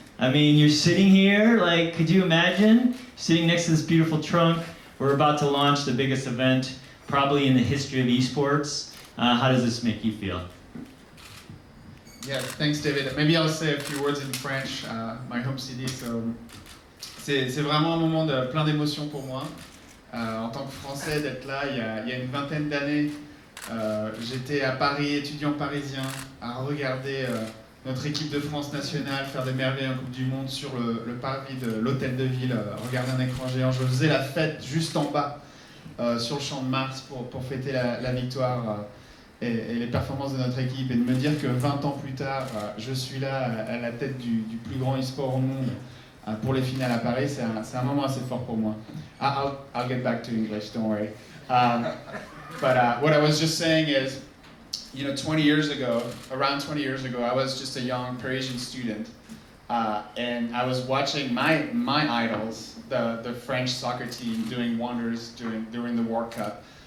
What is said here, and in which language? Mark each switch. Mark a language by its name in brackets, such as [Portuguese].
[English] I mean, you're sitting here, like, could you imagine sitting next to this beautiful trunk? We're about to launch the biggest event probably in the history of esports. How does this make you feel? Yes, thanks David. Maybe I'll say a few words in French, my home city. [French] So, c'est vraiment un moment de plein d'émotions pour moi. En tant que Français, d'être là, il y a une vingtaine d'années, j'étais à Paris, étudiant parisien, à regarder notre équipe de France nationale faire des merveilles en Coupe du Monde sur le parvis de l'hôtel de ville, regarder un écran géant. Je faisais la fête juste en bas, sur le champ de Mars, pour fêter la victoire et les performances de notre équipe. Et de me dire que 20 ans plus tard, je suis là à la tête du plus grand e-sport au monde pour les finales à Paris, c'est un moment assez fort pour moi. [English] I'll get back to English, don't worry. But what I was just saying is, you know, 20 years ago, around 20 years ago, I was just a young Parisian student, and I was watching my idols, the French soccer team, doing wonders during the World Cup.